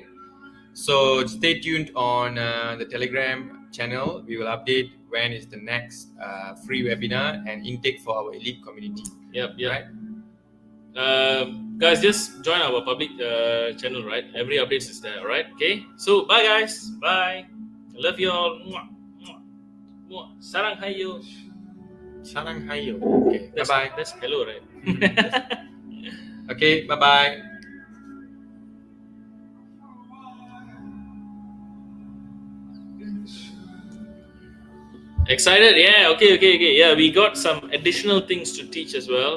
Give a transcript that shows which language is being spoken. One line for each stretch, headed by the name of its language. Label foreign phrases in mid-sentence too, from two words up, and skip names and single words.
English: So stay tuned on the Telegram channel. We will update when is the next free webinar and intake for our elite community. Yep. Right? Guys, just join our public channel, right? Every update is there, right? Okay. So bye, guys. Bye. Love you all. Mwah.
Korean: 사랑해요. 사랑해요.
English: Okay. Bye bye. That's hello, right? Okay. Bye bye. Excited? Yeah. Okay. Yeah, we got some additional things to teach as well.